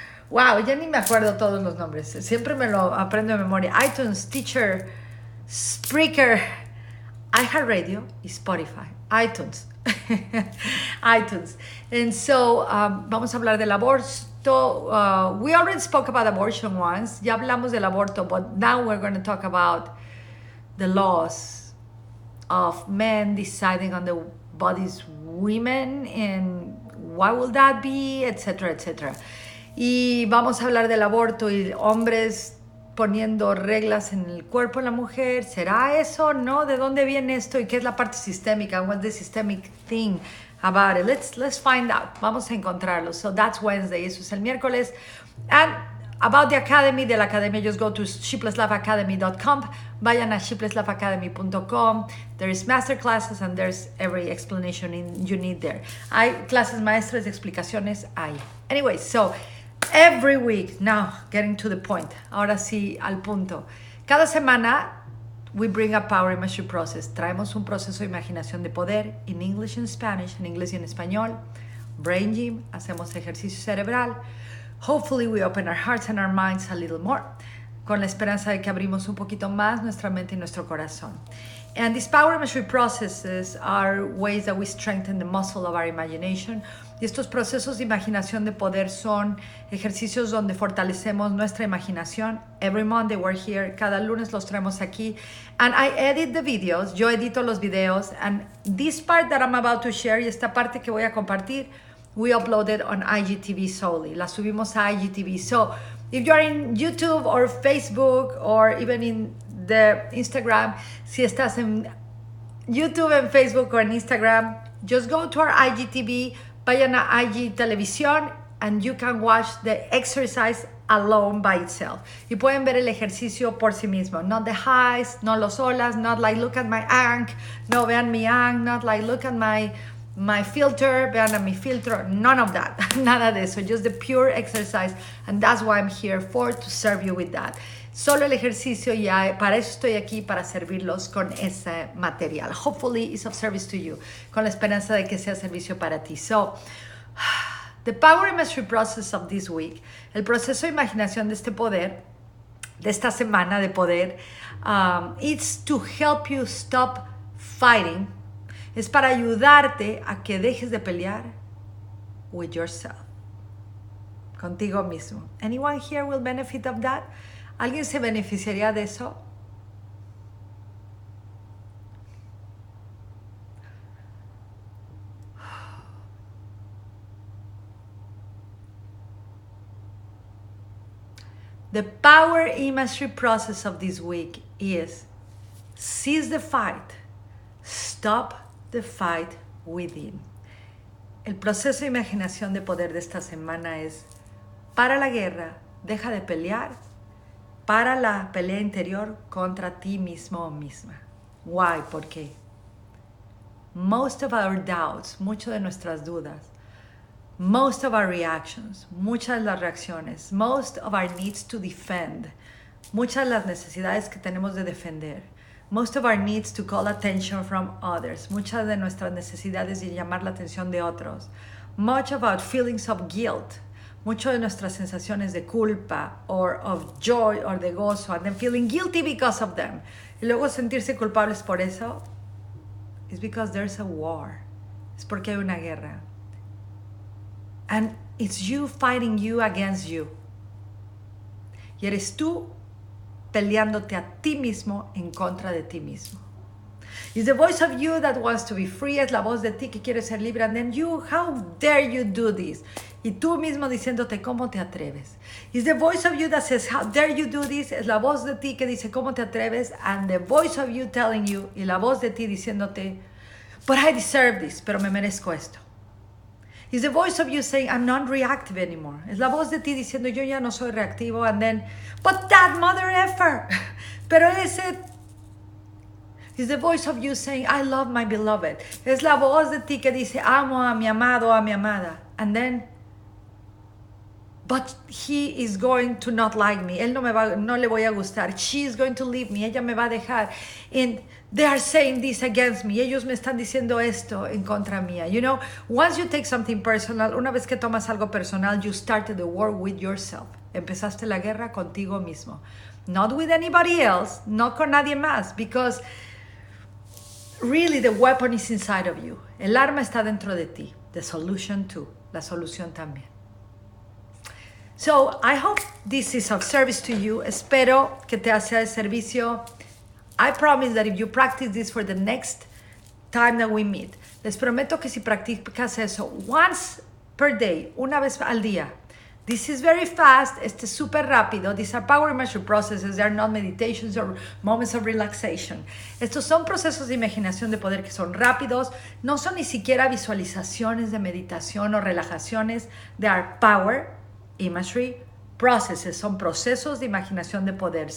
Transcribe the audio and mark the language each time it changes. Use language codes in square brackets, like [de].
[es] Wow, ya ni me acuerdo todos los nombres. Siempre me lo aprendo de memoria. iTunes, Stitcher, Spreaker, Iheartradio y Spotify. iTunes. iTunes. [en] And so, [es] vamos a hablar del aborto. [en] We already spoke about abortion once. [es] Ya hablamos del aborto, [en] but now we're going to talk about the laws of men deciding on the bodies women and why will that be, etc., etc. [es] Y vamos a hablar del aborto y hombres poniendo reglas en el cuerpo de la mujer. ¿Será eso? ¿No? ¿De dónde viene esto? ¿Y qué es la parte sistémica? [en] What's the systemic thing about it? Let's find out. [es] Vamos a encontrarlo. [en] So that's Wednesday. [es] Eso es el miércoles. [en] And about the academy, [es] de la academia, [en] just go to sheeplessloveacademy.com. [es] Vayan a sheeplessloveacademy.com. [en] There's master classes and there's every explanation you need there. [es] Hay clases maestras, explicaciones ahí. [en] Anyway, so every week, now getting to the point, [es] ahora sí al punto. Cada semana [en] we bring a power imagery process. [es] Traemos un proceso de imaginación de poder [en] in English and Spanish, [es] en inglés y en español. [en] Brain gym, [es] hacemos ejercicio cerebral. [en] Hopefully we open our hearts and our minds a little more, [es] con la esperanza de que abrimos un poquito más nuestra mente y nuestro corazón. [en] And these power imagery processes are ways that we strengthen the muscle of our imagination. [es] Y estos procesos de imaginación de poder son ejercicios donde fortalecemos nuestra imaginación. [en] Every Monday we're here. [es] Cada lunes los traemos aquí. [en] And I edit the videos. [es] Yo edito los videos. [en] And this part that I'm about to share, [es] y esta parte que voy a compartir, [en] we uploaded on IGTV solely. [es] La subimos a IGTV. [en] So if you're in YouTube or Facebook or even in the Instagram, [es] si estás en YouTube, en Facebook o en Instagram, [en] just go to our IGTV, [es] vayan a IG Televisión, [en] and you can watch the exercise alone by itself. [es] Y pueden ver el ejercicio por sí mismo. [en] Not the highs, [es] no los olas, [en] not like look at my ank, [es] no vean mi ank, [en] not like look at my filter, [es] vean a mi filtro, [en] none of that. [es] Nada de eso, [en] just the pure exercise. And that's why I'm here for, to serve you with that. [es] Solo el ejercicio, y para eso estoy aquí, para servirlos con ese material. [en] Hopefully it's of service to you, [es] con la esperanza de que sea servicio para ti. [en] So, the power imagery process of this week, [es] el proceso de imaginación de este poder, de esta semana de poder, [en] it's to help you stop fighting. [es] Es para ayudarte a que dejes de pelear [en] with yourself, [es] contigo mismo. [en] Anyone here will benefit of that? [es] ¿Alguien se beneficiaría de eso? [en] The power imagery process of this week is cease the fight, stop the fight within. [es] El proceso de imaginación de poder de esta semana es para la guerra, deja de pelear, para la pelea interior contra ti mismo o misma. [en] Why? [es] ¿Por qué? [en] Most of our doubts, [es] mucho de nuestras dudas, [en] most of our reactions, [es] muchas de las reacciones, [en] most of our needs to defend, [es] muchas de las necesidades que tenemos de defender. [en] Most of our needs to call attention from others. [es] Muchas de nuestras necesidades de llamar la atención de otros. [en] Much about feelings of guilt. [es] Mucho de nuestras sensaciones de culpa [en] or of joy or [es] de gozo and then feeling guilty because of them. Y luego sentirse culpables por eso. [en] It's because there's a war. [es] Es porque hay una guerra. [en] And it's you fighting you against you. [es] Y eres tú peleándote a ti mismo en contra de ti mismo. [en] It's the voice of you that wants to be free. [es] Es la voz de ti que quiere ser libre. [en] And then you, how dare you do this? [es] Y tú mismo diciéndote, ¿cómo te atreves? [en] It's the voice of you that says, how dare you do this? [es] Es la voz de ti que dice, ¿cómo te atreves? [en] And the voice of you telling you, [es] y la voz de ti diciéndote, [en] but I deserve this, [es] pero me merezco esto. [en] It's the voice of you saying, I'm not reactive anymore. [es] Es la voz de ti diciendo, yo ya no soy reactivo. [en] And then, but that mother effer. [es] Pero ese... [en] It's the voice of you saying, I love my beloved. [es] Es la voz de ti que dice, amo a mi amado, a mi amada. [en] And then, but he is going to not like me. [es] Él no le voy a gustar. [en] She is going to leave me. [es] Ella me va a dejar. [en] And they are saying this against me. [es] Ellos me están diciendo esto en contra mía. [en] You know, once you take something personal, [es] una vez que tomas algo personal, [en] you started the war with yourself. [es] Empezaste la guerra contigo mismo. [en] Not with anybody else, [es] no con nadie más, [en] because really the weapon is inside of you. [es] El arma está dentro de ti. [en] The solution too. [es] La solución también. [en] So, I hope this is of service to you. [es] Espero que te sea de servicio. [en] I promise that if you practice this for the next time that we meet, [es] les prometo que si practicas eso [en] once per day, [es] una vez al día, [en] this is very fast, [es] este es súper rápido. [en] These are power measure processes, they are not meditations or moments of relaxation. [es] Estos son procesos de imaginación de poder que son rápidos, no son ni siquiera visualizaciones de meditación o relajaciones, [en] they are power, imagery, processes, [es] son procesos de imaginación de poder.